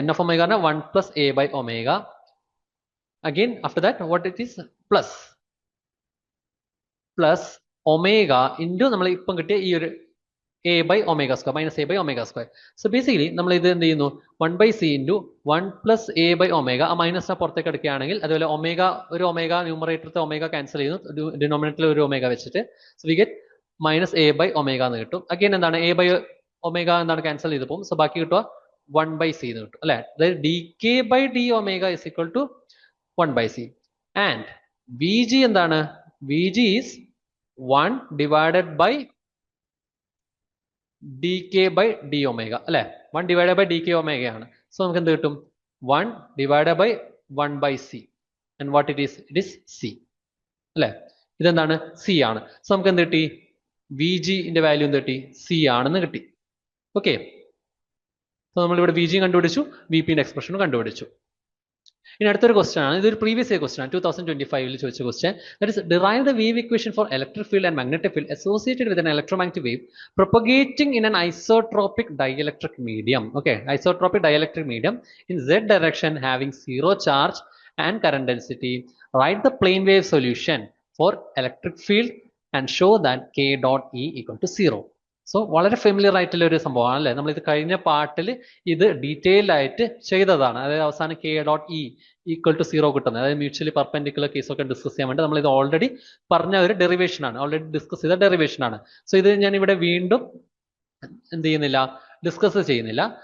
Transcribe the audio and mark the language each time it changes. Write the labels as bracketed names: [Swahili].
[English] n of omega is 1 plus a by omega. Again, after that, what it is? Plus omega into [Malayalam] നമ്മൾ ഇപ്പം കിട്ടിയ ഈ ഒരു [English] a by omega square minus a by omega square. So basically [Malayalam] നമ്മൾ ഇത് എന്ത് ചെയ്യുന്നു [English] 1/c into 1 plus a by omega. [Malayalam] ആ മൈനസിനെ പുറത്തേക്ക് എടുക്കുകയാണെങ്കിൽ അതുപോലെ ഒമേഗ ഒരു ഒമേഗ ന്യൂമറേറ്ററിലത്തെ ഒമേഗ ക്യാൻസൽ ചെയ്യുന്നു, ഡിനോമിനേറ്ററിൽ ഒരു ഒമേഗ വെച്ചിട്ട്. So we get minus a by omega എന്ന് കിട്ടും. അഗൈൻ എന്താണ് a by omega എന്താണ് ക്യാൻസൽ ചെയ്ത് പോകും. സോ ബാക്കി കിട്ടുക 1/c എന്ന് കിട്ടും അല്ലെ. [English] അതായത് D K by D omega is equal to 1/c. And V G എന്താണ്, V G is 1 divided by D K by D omega അല്ലെ. 1 divided by D K omega ആണ്. So നമുക്ക് എന്ത് കിട്ടും, 1 divided by 1/c. And what it is c അല്ലെ. [Malayalam] ഇതെന്താണ് c ആണ്. So നമുക്ക് എന്ത് കിട്ടി, വി ജിന്റെ വാല്യൂ എന്ത് കിട്ടി, c ആണെന്ന് കിട്ടി. ഓക്കെ, സോ നമ്മളിവിടെ വി ജി കണ്ടുപിടിച്ചു, വി പിന്റെ എക്സ്പ്രഷനും കണ്ടുപിടിച്ചു. ഇനി അടുത്തൊരു ക്വസ്റ്റൻ ആണ്, ഇതൊരു പ്രീവിയസ് ഇയർ ക്വസ്റ്റൻ ആണ്, 2025 ചോദിച്ച question. [English] That is derive the wave equation for electric field and magnetic field associated with an electromagnetic wave propagating in an isotropic dielectric medium. Okay, isotropic dielectric medium in z direction having 0 charge and current density. Write the plane wave solution for electric field and show that k dot e equal to 0. [Malayalam] So വളരെ familiar ആയിട്ടുള്ള ഒരു സംഭവമാണ് അല്ലേ. നമ്മൾ ഇത് കഴിഞ്ഞ പാർട്ടിൽ ഇത് ഡീറ്റെയിൽഡ് ആയിട്ട് ചെയ്തതാണ്. അതായത് അവസാനം k dot E equal to 0 കിട്ടുന്നത്, അതായത് മ്യൂച്വലി പെർപെൻഡിക്കുലർ കേസൊക്കെ ഡിസ്കസ് ചെയ്യാൻ വേണ്ടി നമ്മൾ ഇത് ഓൾറെഡി പറഞ്ഞ ഒരു ഡെറിവേഷൻ ആണ്, ഓൾറെഡി ഡിസ്കസ് ചെയ്ത ഡെറിവേഷൻ ആണ്. സോ ഇത് ഞാൻ ഇവിടെ വീണ്ടും എന്ത് ചെയ്യുന്നില്ല, ഡിസ്കസ് ചെയ്യുന്നില്ല.